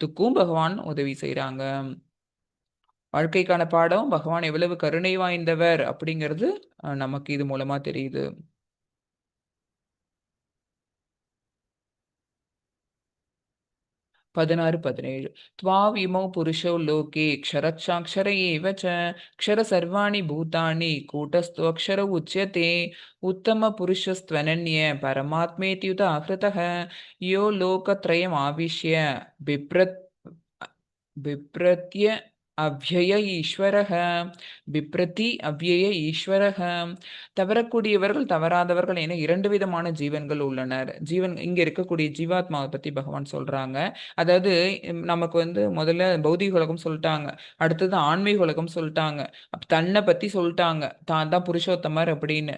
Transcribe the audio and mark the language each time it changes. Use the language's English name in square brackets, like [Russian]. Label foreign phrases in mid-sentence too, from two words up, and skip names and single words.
[Tamil] அதுக்கும் பகவான் உதவி செய்றாங்க. வாழ்க்கைக்கான பாடம் பகவான் எவ்வளவு கருணை வாய்ந்தவர் அப்படிங்கிறது நமக்கு இது மூலமா தெரியுது. [Sanskrit] பதினாறு 17 त्वाविमौ पुरुषौ लोके क्षरच्चाक्षर एव च क्षर सर्वाणि भूतानि कूटस्थोऽक्षर उच्यते उत्तमपुरुषस्त्वनन्य परमात्मेत्युदाहृतः यो लोकत्रयमाविश्य बिभ्रत्य अव्यय ईश्वरक बिभ्रति अव्यय ईश्वरक. [Tamil] தவறக்கூடியவர்கள் தவறாதவர்கள் என 2 விதமான ஜீவன்கள் உள்ளனர். இங்க இருக்கக்கூடிய ஜீவாத்மாவை பத்தி பகவான் சொல்றாங்க. அதாவது நமக்கு வந்து முதல்ல பௌதிக உலகம் சொல்லிட்டாங்க, அடுத்தது ஆன்மீக உலகம் சொல்லிட்டாங்க, தன்னை பத்தி சொல்லிட்டாங்க, தான் தான் புருஷோத்தமர் அப்படின்னு.